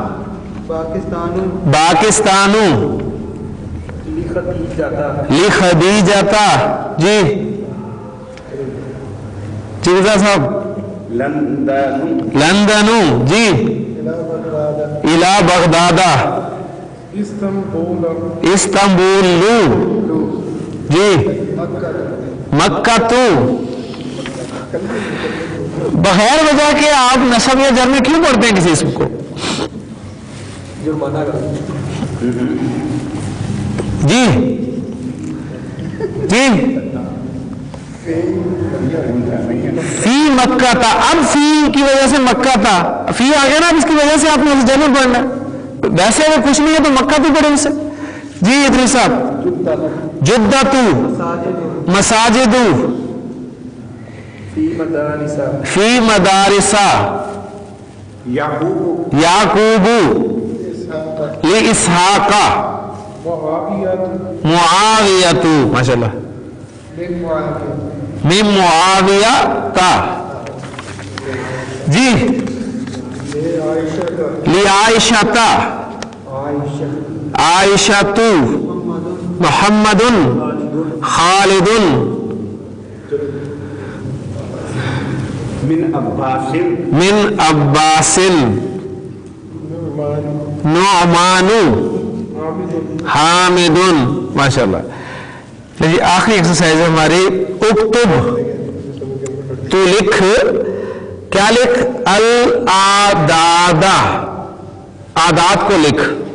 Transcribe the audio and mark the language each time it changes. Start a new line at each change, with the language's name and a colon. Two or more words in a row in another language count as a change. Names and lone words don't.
Arabic: پاکستانو. لخدیجتا.
Urdu: جی جی گزار صاحب.
Arabic: لندنو. جی الى بغدادہ. استنبولو. جی مکہ تو.
Urdu: بغیر وجہ کے آپ نسب یا جر میں کیوں پڑھتے ہیں کسی اسم کو؟
Arabic: جی جی فی مکہ تھا.
Urdu: اب فی کی وجہ سے مکہ تھا, فی آ گیا نا, اب اس کی وجہ سے آپ نے جر میں پڑھنا ہے. ویسے اگر کچھ نہیں ہے تو مکہ تو پڑھے اسے. جی ادریس صاحب.
Arabic: جدتو. مساجدو. فی مدارسا. یعقوبو. لی اسحاقا. معاویتو. ماشاء اللہ. من معاویہ تا. جی لی عائشہ. عائشہ. محمد. خالد. من عباس. من عباس. نعمان حامد. ماشاء اللہ.
Urdu: لیکن آخری ایکسرسائز ہے ہماری. اکتب، تو لکھ. کیا لکھ؟ الاعداد، اعداد کو لکھ.